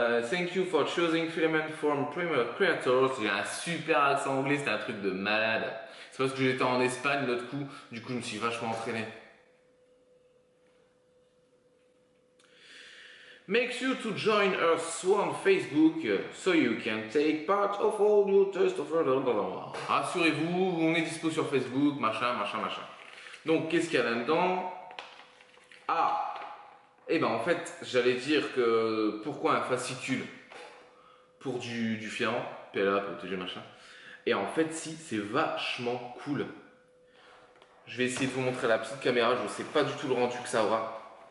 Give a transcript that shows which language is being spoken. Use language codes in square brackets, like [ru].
[en] Thank you for choosing filament from Prima Creators. [fr] J'ai un super accent anglais, c'était un truc de malade. C'est parce que j'étais en Espagne l'autre coup, du coup je me suis vachement entraîné. [en] Make sure to join us on Facebook so you can take part of all your tests of... [fr] Rassurez-vous, on est dispo sur Facebook, machin. Donc qu'est-ce qu'il y a là-dedans? Ah, et ben en fait, j'allais dire que pourquoi un fascicule pour du filament, PLA, protéger machin. Et en fait, si, c'est vachement cool. Je vais essayer de vous montrer la petite caméra, je ne sais pas du tout le rendu que ça aura.